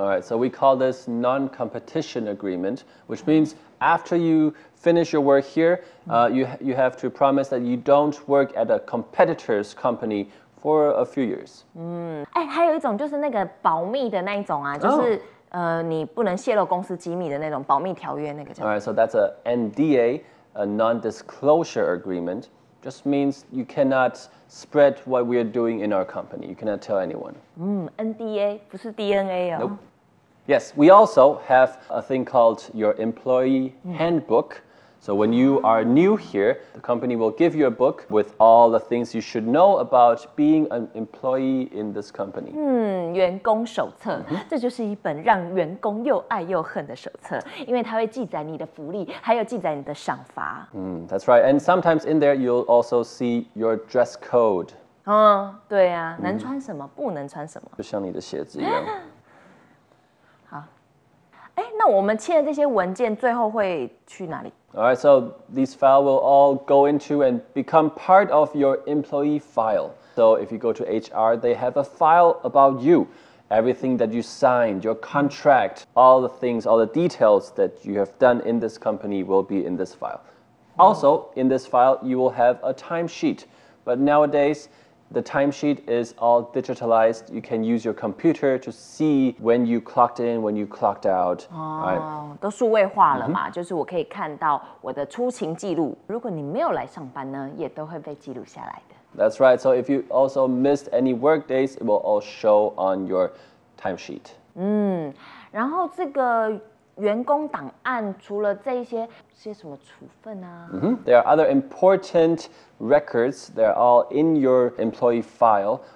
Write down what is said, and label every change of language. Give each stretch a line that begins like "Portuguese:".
English: All right, so we call this non-competition agreement, which means after you finish your work here, you have to promise that you don't work at a competitor's company for a few years.
Chinese: 还有一种就是那个保密的那一种啊，就是、你不能泄露公司机密的那种保密条约，那个叫。
English: All right, so that's a NDA, a non-disclosure agreement. Just means you cannot spread what we are doing in our company. You cannot tell anyone.
Chinese: NDA 不是 DNA 哦。
English: Nope. Yes, we also have a thing called your employee handbook. So when you are new here, the company will give you a book with all the things you should know about being an employee in this company.
Chinese: 员工手册，这就是一本让员工又爱又恨的手册，因为它会记载你的福利，还有记载你的赏罚。
English: That's right. And sometimes in there, you'll also see your dress code.
Chinese: 对啊，能穿什么，不能穿什么，就像你的鞋子一样。那我们签的这些文件最后会去哪里？
English: Alright, so these files will all go into and become part of your employee file. So if you go to HR, they have a file about you. Everything that you signed, your contract, all the things, all the details that you have done in this company will be in this file. Also, in this file, you will have a timesheet. But nowadays,The timesheet is all digitalized. You can use your computer to see when you clocked in, when you clocked out.
Chinese: 都数位化了嘛，就是我可以看到我的出勤记录。如果你没有来上班呢，也都会被记录下来的。
English: That's right. So if you also missed any work days, it will all show on your timesheet.
Chinese: 然后这个员工档案除了这些。
English: There are other important records. They're all in your employee file.